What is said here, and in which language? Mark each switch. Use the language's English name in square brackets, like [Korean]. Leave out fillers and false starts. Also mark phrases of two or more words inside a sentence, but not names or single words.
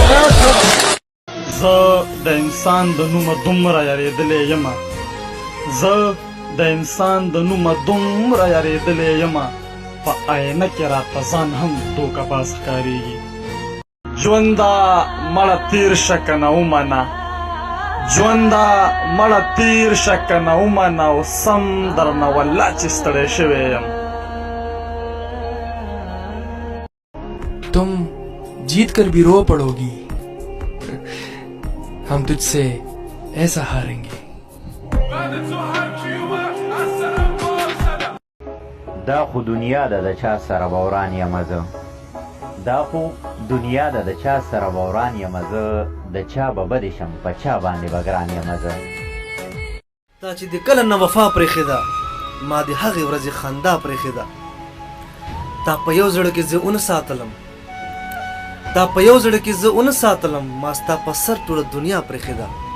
[Pashto] زه د انسان د نومه دومره یارېدلی یمه زه د انسان د نومه دومره یارېدلی یمه په آینه کې راته ځان هم دوکه باز ښکارېږي ژونده مړه تېر شه که نه ومنه ژونده مړه تېر شه که نه ومنه او سم درنه والله چې ستړی شوی یم [Hindi] तुम जीत कर भी रो पड़ोगी हम तुझसे ऐसा हारेंगे [Pashto] دا خو دنیا ده د چا سره بوران یم زه دا خو دنیا ده د چا سره بوران یم زه د چا به بدې شم په چا باندې به ګران یم زه تا چې د کله نه وفا پرېښې ده ما د هغې ورځې خندا پرېښې ده تا په یو زړه کې زه ونه ساتلم تا په یو زړه کې زه ونه ساتلم ما ستا په سر ټوله دنیا پرېښې ده